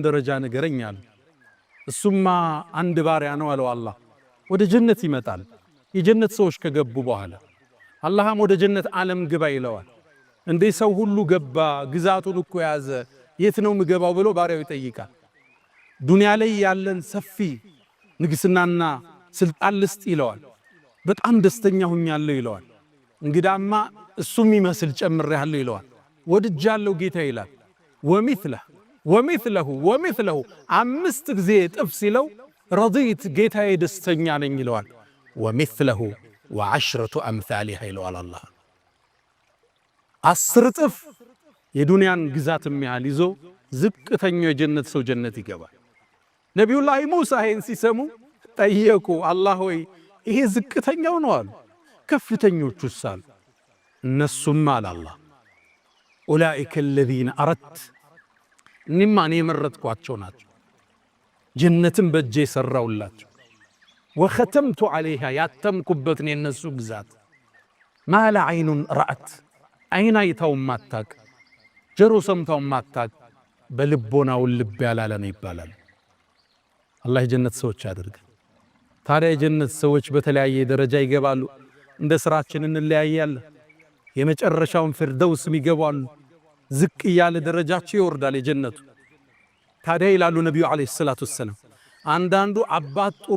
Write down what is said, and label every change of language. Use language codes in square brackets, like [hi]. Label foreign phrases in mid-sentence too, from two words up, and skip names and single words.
[am] ደረጃ ንገረኛል እሱማ አንድ ባሪያ ነው አለው አላህ ወደ ጀነት ይመጣል የጀነት ሰዎች ከገቡ በኋላ አላህም ወደ ጀነት ዓለም ግባ ይለዋል እንዴ ሰው ሁሉ ገባ ግዛቱን እኮ ያዘ የት ነው ምገባው ብሎ ባሪያው ይጠይቃል ዱንያ ላይ ያለን ሰፊ ንግስናና ስልጣን ልስጥ ይለዋል በጣም ደስተኛ ሆኛለሁ ይለዋል እንግዳማ እሱም ይመስል ጨምሬያለሁ ይለዋል ወድጃለሁ ጌታ ይላል ወሚስለሁ 5 ጊዜ ጥፍ ሲለው ረضيت ጌታዬ ደስተኛ ነኝ ይለዋል ወሚስለሁ [ar] وعشرة أمثالها [am] ይለዋል አላህ 10 ጥፍ የዱንያን ግዛት የሚያህል ይዞ ዝቅተኛው የጀነት ሰው ጀነት ይገባል ነብዩላህ ሙሳ ይህን ሲሰሙ ጠየቁ አላህ ሆይ ይሄ ዝቅተኛው ነው አሉ ከፍተኞቹስ አሉ እነሱም አለ አላህ [ar] ኡላኢከ الذين أردت [am] እኔማ እኔ መረጥኳቸው ናቸው ጀነትን በእጄ ሰራውላቸው [ar] وختمت عليها [am] ያተምኩበት ነው የነሱ ግዛት [ar] ما لا عين رأت [am] አይን አይታው ማታቅ ጆሮ ሰምታው ማታቅ በልቦናው ልብ ያላለ ነው ይባላል አላህ የጀነት ሰዎች ያድርግ ታዲያ የጀነት ሰዎች በተለያየ ደረጃ ይገባሉ እንደ ስራችን እንለያያለን የመጨረሻውን ፍርደውስ ይገባሉ ዝቅ ያለ ደረጃቸው ይወርዳል የጀነቱ ታዲያ ይላሉ ነብዩ [ar] عليه الصلاة وسلم [am] አንዳንዱ አባት ጥሩ